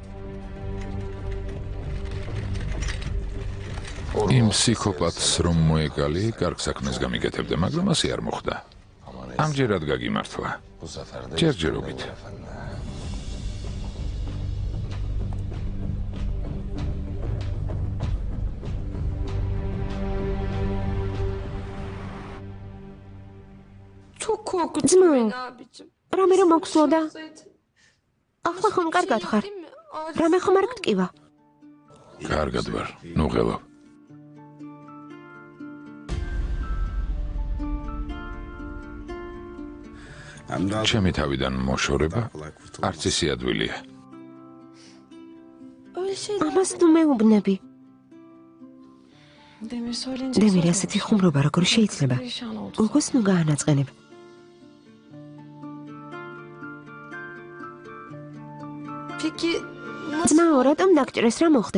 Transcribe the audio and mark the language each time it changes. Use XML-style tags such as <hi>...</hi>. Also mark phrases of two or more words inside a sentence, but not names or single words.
<ka>იმ ფსიქოპათს რომ მოეკალი, კარგ საქმეს გამიკეთებდა, მაგრამ ასე არ მოხდა. ამჯერად გაგიმართლა. ჯერჯერობით.</ka> <tr>Çok korkuttun Zma. beni abicim.</tr> <ka>რამე რომ მოხსოვდა?</ka> <tr>Olsaydı.</tr> <ka>ახლა ხომ კარგად ხარ?</ka> <tr>Değil mi? Arif,</tr> <ka>რამე ხომ არ გტკივა? კარგად ვარ. ნუ ღელავ. ჩემი თავიდან მოშორება არც ისე ადვილია.</ka> <tr>öyle şeyler.</tr> <ka>ამას თუ მეუბნები.</ka> <tr>Demir söyleyince</tr> <ka>დემირ</ka> <tr>söz</tr> <ka>ასეთი</ka> <tr>olmuş.</tr> <ka>ხუმრობა როგორ შეიძლება?</ka> <tr>Perişan oldu.</tr> <ka>უგოს ნუ გაანაწყენებ.</ka> <tr>Peki nasıl?</tr> <ka>ძმაო, რატომ დაგჭრეს, რა მოხდა?</ka>